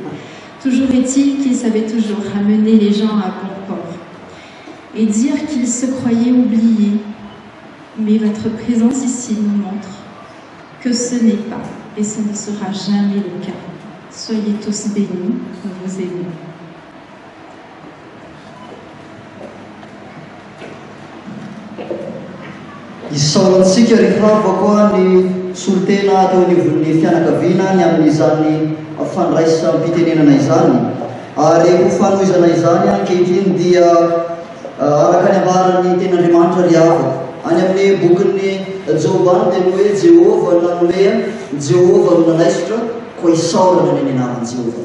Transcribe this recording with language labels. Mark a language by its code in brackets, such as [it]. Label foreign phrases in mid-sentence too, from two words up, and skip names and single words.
[fr] Toujours est-il qu'il savait toujours ramener les gens à bon port. Et dire qu'il se croyait oublié. Mais votre présence ici nous montre que ce n'est pas et ce ne sera jamais le cas. Soyez tous bénis, nous vous aimons. [mg] Isaoantsika rehefa avy koa ny solotena teo anivon'ny fianakaviana ny amin'izany fandraisam-pitenenana izany ary ho fanoizana izany ankehitriny dia araka ny ambarany ten'Andriamanitra ry avaka any amin'ny bokin'ny Jobany dia hoe Jehova nanome Jehova no nanaisotra koa isaorana ny anaran'i Jehova.